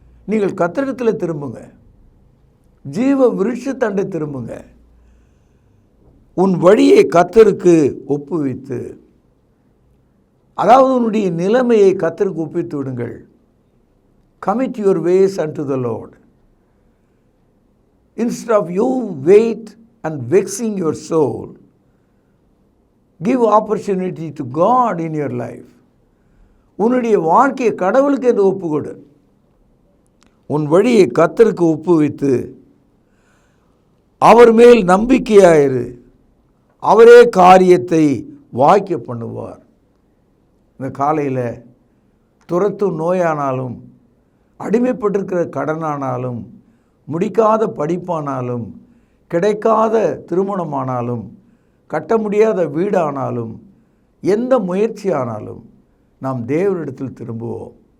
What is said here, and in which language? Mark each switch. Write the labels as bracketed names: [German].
[Tamil] நீங்கள் கர்த்தரிடத்தில் திரும்புங்க, ஜீவ விருட்சத்தண்டை திரும்புங்க. உன் வழியை கர்த்தருக்கு ஒப்புவித்து, அதாவது உன்னுடைய நிலைமையை கர்த்தருக்கு ஒப்பித்து விடுங்கள். [English] commit your ways unto the Lord. Instead of you wait and vexing your soul, give opportunity to God in your life. [Tamil] உன்னுடைய வாழ்க்கையை கடவுளுக்கு என்று ஒப்புக்கொடு. உன் வழியை கர்த்தருக்கு ஒப்புவித்து அவர் மேல் நம்பிக்கையாயிரு, அவரே காரியத்தை வாய்க்க பண்ணுவார். இந்த காலையில் துரத்தும் நோயானாலும், அடிமைப்பட்டிருக்கிற கடனானாலும், முடிக்காத படிப்பானாலும், கிடைக்காத திருமணமானாலும், கட்ட முடியாத வீடானாலும், எந்த முயற்சியானாலும் நாம் தேவனிடத்தில் திரும்புவோம்.